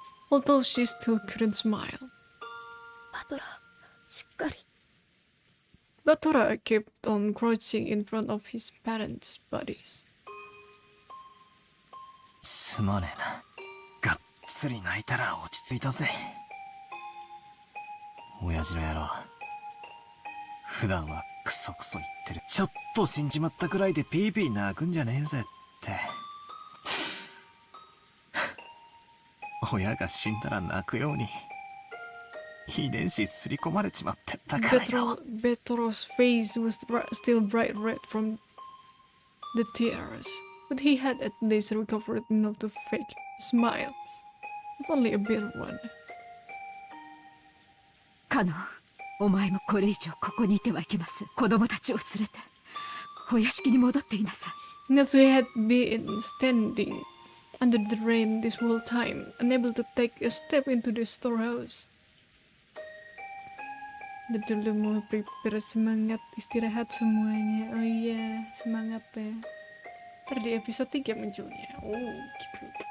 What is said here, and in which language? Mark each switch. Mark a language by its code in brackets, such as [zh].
[en] Although she still couldn't smile. Batora kept on crouching in front of his parents' bodies. [ja] すまねえな。がっつり泣いたら落ち着いたぜ。親父の野郎。普段はクソクソ言ってる。ちょっと死んじまったくらいでピーピー泣くんじゃねえぜって。親が死んだら泣くように遺伝子すり込まれちまってたからよ。 [en] Betora's face was still bright red from the tears, but he had at least recovered enough to fake a smile, if only a bitter one. [ja] カノン、お前もこれ以上ここにいてはいけません。子供たちを連れてお屋敷に戻っていなさい。 [en] Natsuhi had been standing under the rain this whole time, unable to take a step into the storehouse. [id] Udah dulu mau prepare, semangat istirahat semuanya. Oh iya, semangat ya. Ntar di episode 3 munculnya. Oh gitu.